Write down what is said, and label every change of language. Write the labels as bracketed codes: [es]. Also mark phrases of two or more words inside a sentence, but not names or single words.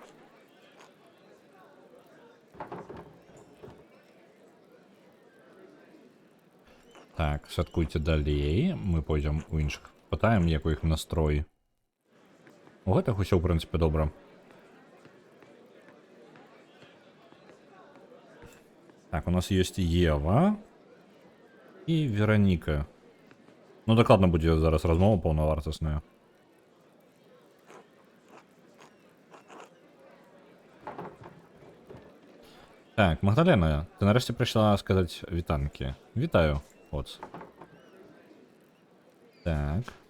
[uk] Так, святкуйте далей. [be] Мы пойдзем у іншых. Пытаем, як у іх настрой. У гэтых усё, ў прынцыпе, добра. [ru] Так, у нас есть Ева и Вероніка. [be] Ну, дакладна будзе зараз размова паўнавартасная. Так, Магдалена, ты нарэшце прыйшла сказаць вітанкі. Вітаю. Вот. Так.